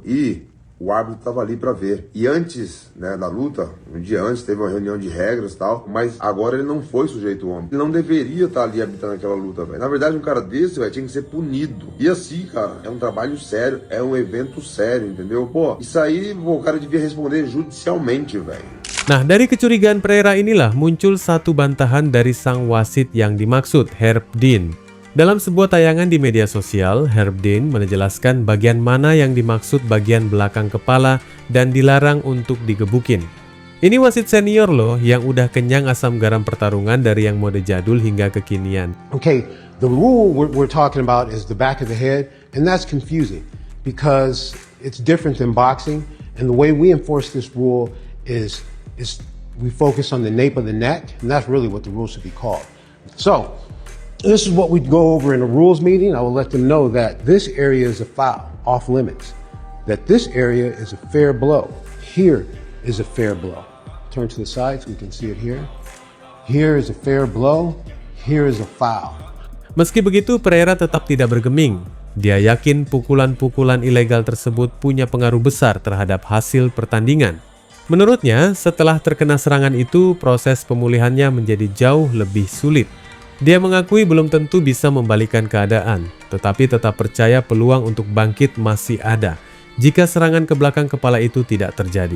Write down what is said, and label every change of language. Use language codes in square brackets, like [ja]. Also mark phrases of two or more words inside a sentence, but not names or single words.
[pt] E o árbitro estava ali para ver. E antes, né, da luta, um dia antes, teve uma reunião de regras e tal, mas agora ele não foi sujeito ao homem. Ele não deveria estar ali habitando aquela luta, velho. Na verdade, um cara desse, velho, tinha que ser punido. E assim, cara, é um trabalho sério, é um evento sério, entendeu? Pô, isso aí, pô, o cara devia responder judicialmente, velho. [id] Nah, dari kecurigaan Pereira inilah muncul satu bantahan dari sang wasit yang dimaksud, Herb Dean. Dalam sebuah tayangan di media sosial, Herb Dean menjelaskan bagian mana yang dimaksud bagian belakang kepala dan dilarang untuk digebukin. Ini wasit senior loh yang udah kenyang asam garam pertarungan dari yang mode jadul hingga kekinian. [en] Okay, the rule we're talking about is the back of the head, and that's confusing because it's different than boxing, and the way we enforce this rule is we focus on the nape of the neck, and that's really what the rule should be called. So, this is what we go over in a rules meeting. I will let them know that this area is a foul, off limits. That this area is a fair blow. Here is a fair blow. Turn to the side so we can see it here. Here is a fair blow. Here is a foul. [id] Meski begitu, Pereira tetap tidak bergeming. Dia yakin pukulan-pukulan ilegal tersebut punya pengaruh besar terhadap hasil pertandingan. Menurutnya, setelah terkena serangan itu, proses pemulihannya menjadi jauh lebih sulit. Dia mengakui belum tentu bisa membalikan keadaan, tetapi tetap percaya peluang untuk bangkit masih ada jika serangan ke belakang kepala itu tidak terjadi.